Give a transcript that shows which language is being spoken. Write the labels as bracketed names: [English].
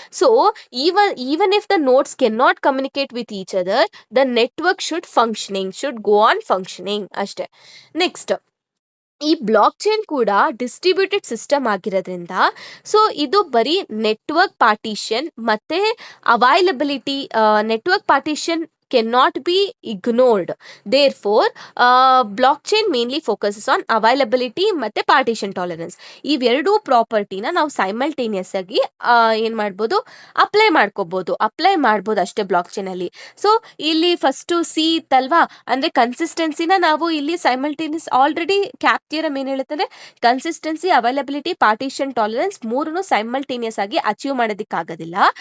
[English] So even if the nodes can not communicate with each other, the network should go on functioning ಅಷ್ಟೇ. [Kannada] Next, ಈ block chain ಕೂಡ distributed system ಆಗಿರೋದ್ರಿಂದ so ಇದು ಬರೀ network partition ಮತ್ತೆ availability, network partition [English] cannot be ignored. Therefore, blockchain mainly focuses on availability ಮತ್ತೆ partition tolerance. [Kannada] ಇವೆರಡೂ ಪ್ರಾಪರ್ಟಿನ ನಾವು ಸೈಮಲ್ಟೇನಿಯಸ್ ಆಗಿ ಏನ್ ಮಾಡ್ಬೋದು, ಅಪ್ಲೈ ಮಾಡ್ಬೋದು ಅಷ್ಟೇ ಬ್ಲಾಕ್ ಚೈನ್ ಅಲ್ಲಿ. ಸೊ ಇಲ್ಲಿ ಫಸ್ಟ್ ಸಿ ಇತ್ತಲ್ವಾ, ಅಂದ್ರೆ ಕನ್ಸಿಸ್ಟೆನ್ಸಿನ ನಾವು ಇಲ್ಲಿ ಸೈಮಲ್ಟೇನಿಯಸ್ ಆಲ್ರೆಡಿ ಕ್ಯಾಪ್ ಥಿಯರಮ್ ಏನ್ ಹೇಳುತ್ತದೆ, ಕನ್ಸಿಸ್ಟೆನ್ಸಿ, ಅವೈಲಬಿಲಿಟಿ, ಪಾರ್ಟಿಷನ್ ಟಾಲರೆನ್ಸ್ ಮೂರನ್ನು ಸೈಮಲ್ಟೇನಿಯಸ್ ಆಗಿ ಅಚೀವ್ ಮಾಡೋದಕ್ಕಾಗೋದಿಲ್ಲ.